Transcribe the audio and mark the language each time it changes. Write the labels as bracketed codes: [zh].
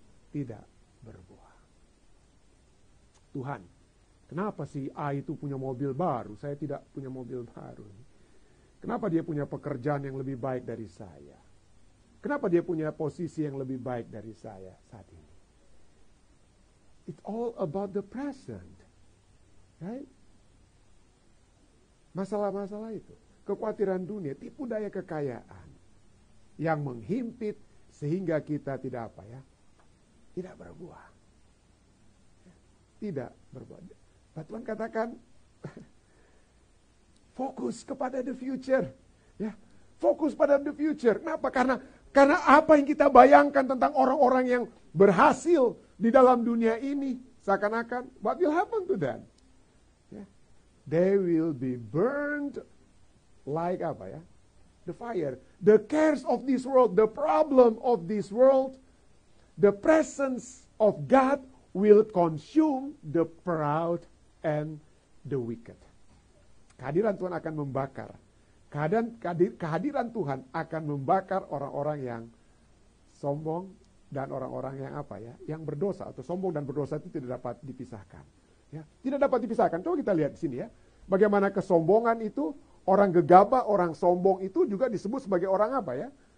[id] Tidak berbuah. Tuhan, kenapa si A itu punya mobil baru, saya tidak punya mobil baru? Kenapa dia punya pekerjaan yang lebih baik dari saya? Kenapa dia punya posisi yang lebih baik dari saya saat ini? [en] It's all about the present. Right? [id] Masalah-masalah itu. Kekhawatiran dunia, tipu daya kekayaan. Yang menghimpit sehingga kita tidak apa ya? Tidak berbuah. tidak berbuat. Tuhan katakan, fokus kepada [en] the future. [id] Ya, fokus pada [en] the future. [id] Kenapa? Karena apa yang kita bayangkan tentang orang-orang yang berhasil di dalam dunia ini, seakan-akan, [en] what will happen to them? Ya, they will be burned like [id] apa ya? [en] The fire. The cares of this world, the problem of this world, the presence of God will consume the proud and the wicked. [id] Kehadiran Tuhan akan membakar. Kehadiran Tuhan akan membakar orang-orang yang sombong dan orang-orang yang apa ya, yang berdosa atau sombong dan berdosa itu tidak dapat dipisahkan. Ya, tidak dapat dipisahkan. Coba kita lihat di sini ya. Bagaimana kesombongan itu, orang gegabah, orang sombong itu juga disebut sebagai orang apa ya?